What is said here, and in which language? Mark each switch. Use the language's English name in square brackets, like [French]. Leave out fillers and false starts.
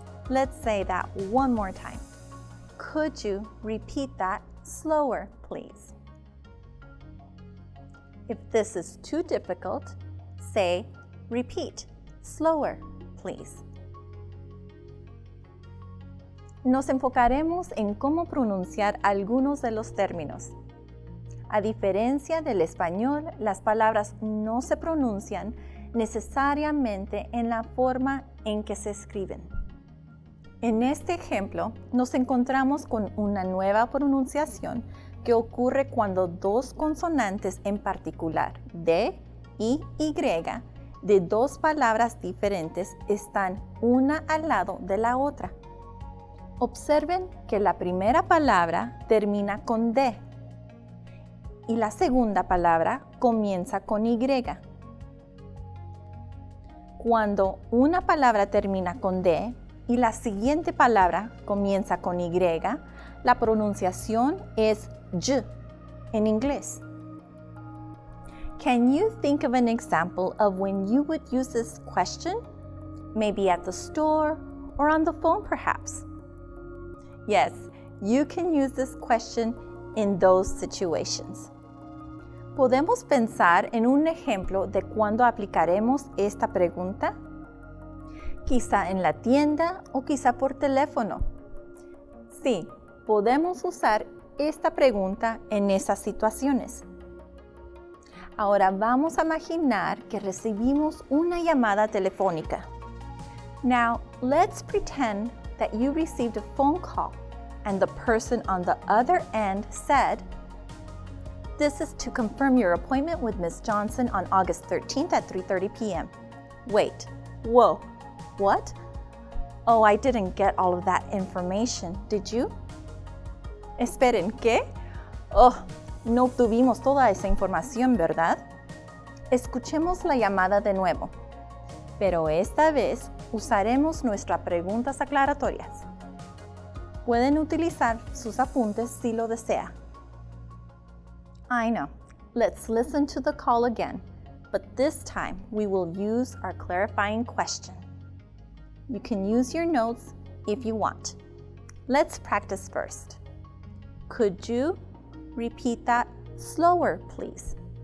[English] Let's say that one more time. Could you repeat that slower, please? If this is too difficult, say, repeat, slower, please. [Spanish] Nos enfocaremos en cómo pronunciar algunos de los términos. A diferencia del español, las palabras no se pronuncian necesariamente en la forma en que se escriben. En este ejemplo, nos encontramos con una nueva pronunciación que ocurre cuando dos consonantes en particular, D y Y, de dos palabras diferentes están una al lado de la otra. Observen que la primera palabra termina con D y la segunda palabra comienza con Y. Cuando una palabra termina con D y la siguiente palabra comienza con Y, la pronunciación es J en inglés. [English] Can you think of an example of when you would use this question? Maybe at the store or on the phone perhaps. Yes, you can use this question in those situations. [Spanish] ¿Podemos pensar en un ejemplo de cuándo aplicaremos esta pregunta? Quizá en la tienda o quizá por teléfono. Sí, podemos usar esta pregunta en esas situaciones. Ahora vamos a imaginar que recibimos una llamada telefónica. [English] Now, let's pretend that you received a phone call and the person on the other end said, "This is to confirm your appointment with Ms. Johnson on August 13th at 3:30 p.m. Wait, whoa, what? Oh, I didn't get all of that information, did you? [Spanish] Esperen, ¿qué? Oh, no obtuvimos toda esa información, ¿verdad? Escuchemos la llamada de nuevo, pero esta vez usaremos nuestras preguntas aclaratorias. Pueden utilizar sus apuntes si lo desea. [English] I know. Let's listen to the call again, but this time we will use our clarifying question. You can use your notes if you want. Let's practice first. Could you repeat that slower, please?